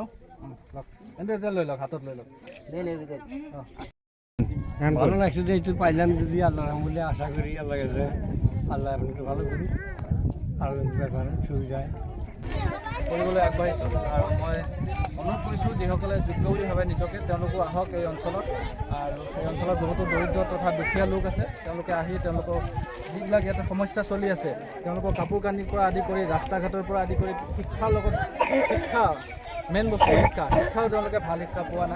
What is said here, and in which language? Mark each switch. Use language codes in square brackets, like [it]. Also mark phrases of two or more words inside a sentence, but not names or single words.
[as] এনে লৈ লওক, হাতত লৈ লওক। [bn] ভালো লাগছে যে একটু পাইলাম, যদি আল্লাহ বলে আশা করি আল্লাহ কাছে আল্লাহ আপনাকে ভালো করি আৰু ব্যাপার সুবিধায় [as] কৰিবলৈ আগবাঢ়িছোঁ। আৰু মই অনুৰোধ কৰিছোঁ, যিসকলে যোগ্য বুলি ভাবে নিজকে, তেওঁলোকো আহক এই অঞ্চলত। আৰু এই অঞ্চলত বহুতো দৰিদ্ৰ তথা দুখীয়া লোক আছে। তেওঁলোকে আহি তেওঁলোকৰ যিবিলাক ইয়াতে সমস্যা চলি আছে, তেওঁলোকৰ কাপোৰ কানিৰ পৰা আদি কৰি, ৰাস্তা ঘাটৰ পৰা আদি কৰি, শিক্ষাৰ লগত শিক্ষা মেইন বস্তু শিক্ষাও তেওঁলোকে ভাল শিক্ষা পোৱা নাই।